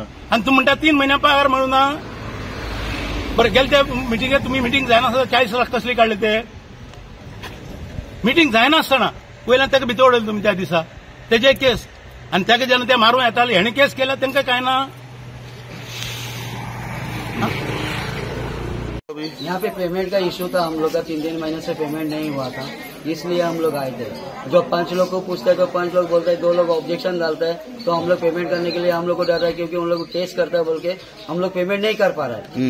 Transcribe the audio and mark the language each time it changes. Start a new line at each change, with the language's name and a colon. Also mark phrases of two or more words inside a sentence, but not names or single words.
Konkani: आनी तूं म्हणटा 3 महिन्या पगार मेळूना. बरं गेले ते मिटींगेक तुमी मिटींग जायनासतना 40 लाख कसले काडले ते. मिटींग जायनासतना वयल्यान तेका भितर उडयले तुमी त्या दिसा तेजे केस आनी तेका जेन्ना ते मारूं येताले हेणे केस केल्या तेंकां कांय ना.
Hindi: यहाँ पे पेमेंट का इशू था. हम लोग का 3 महीने से पेमेंट नहीं हुआ था इसलिए हम लोग आए थे. जब 5 लोग को पूछते हैं तो 5 लोग बोलते हैं 2 लोग ऑब्जेक्शन डालते हैं तो हम लोग पेमेंट करने के लिए हम लोग को डर रहा है क्योंकि उन लोग टेस्ट करता है बोल के हम लोग पेमेंट नहीं कर पा रहा है.